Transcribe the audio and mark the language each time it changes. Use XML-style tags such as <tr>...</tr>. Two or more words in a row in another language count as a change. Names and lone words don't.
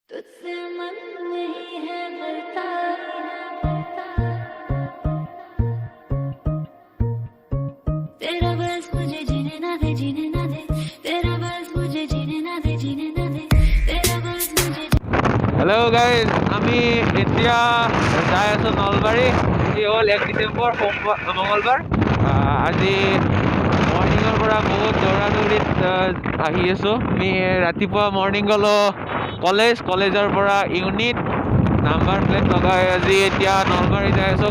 <hi>तुझसे मन नहीं है भरता तेरा बस मुझे जीने ना दे तेरा बस मुझे जीने ना दे तेरा बस मुझे</hi> <en>Hello guys,</en> <as>আমি এতিয়া যাই আছো নলবাৰী। আজি হ'ল 1 ডিচেম্বৰ মঙলবাৰ। আজি মৰ্ণিঙৰ পৰা বহুত দৌৰা-দৌৰিত আহি আছো। আমি ৰাতিপুৱা মৰ্ণিং গ'লো কলেজৰ পৰা</as> <en>unit number plate</en> <as>লগাই আজি এতিয়া নলবাৰী যাই আছো।</as>